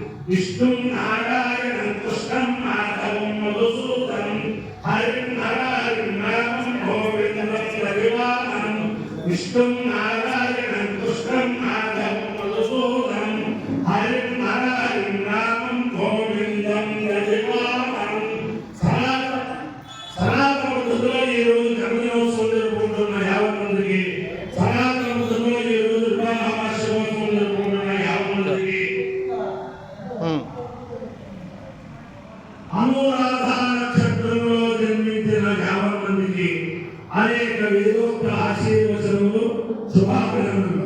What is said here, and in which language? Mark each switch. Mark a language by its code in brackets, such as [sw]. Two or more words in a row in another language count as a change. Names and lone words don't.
[sa] विष्णुं नारायणं कृष्णं माधवं मधुसूदनं हरिं हरिं रामं गोविन्दं रविवामनं विष्णुं नारायणं कृष्णं माधवं मधुसूदनं हरिं हरिं रामं गोविन्दं रविवामनं [te] సనాతన పద్ధతిలో ఈ రోజు జన్మదినోత్సవం జరుపుకుంటున్న 50 మందికి సనాతన పద్ధతిలో ఈ రోజు వివాహోత్సవం జరుపుకుంటున్న 50 మందికి అనురాధ నక్షత్రంలో జన్మించిన 50 మందికి అనేక వేదోక్త ఆశీర్వచనములు శుభాభినందనలు.